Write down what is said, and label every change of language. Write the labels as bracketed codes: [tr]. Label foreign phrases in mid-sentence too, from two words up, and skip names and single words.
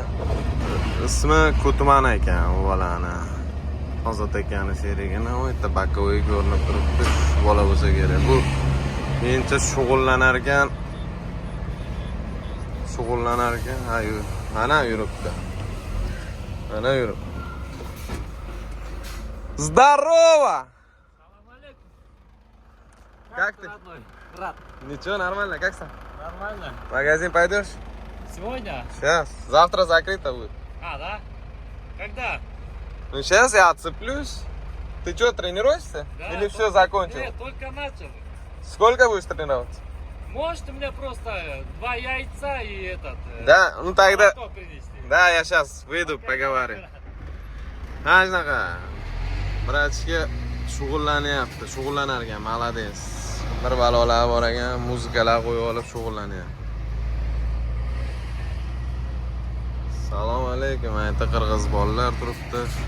[uz] Ismi Kutman ekan u bolani. Ozod akani sherigini u yerda bakovoy ko'rinib turibdi. Bola bo'lsa kerak. Bu mencha shug'ullanarkan. Ayu, mana yuribdi. Mana yurib. [ru] Здорово! Как ты? Рад. Ничего, нормально, как ты? Нормально. В магазин пойдешь? Сегодня? Сейчас. Завтра закрыто будет. Да? Когда? Ну сейчас я отцеплюсь. Ты что, тренируешься? Да, или все закончил? Нет, только начал. Сколько будешь тренироваться? Может, у меня просто 2 яйца и этот... Да, ну тогда... молоко принести. Да, я сейчас выйду, поговорим. [uz] Shunaqa. Bratishga shug'ullanyapti, shug'ullanarkan, молодец. Bir balolar bor ekan, muzikalar qo'yib olib shug'ullanyapti. Assalomu alaykum, ayta qirg'iz bolalar turibdi.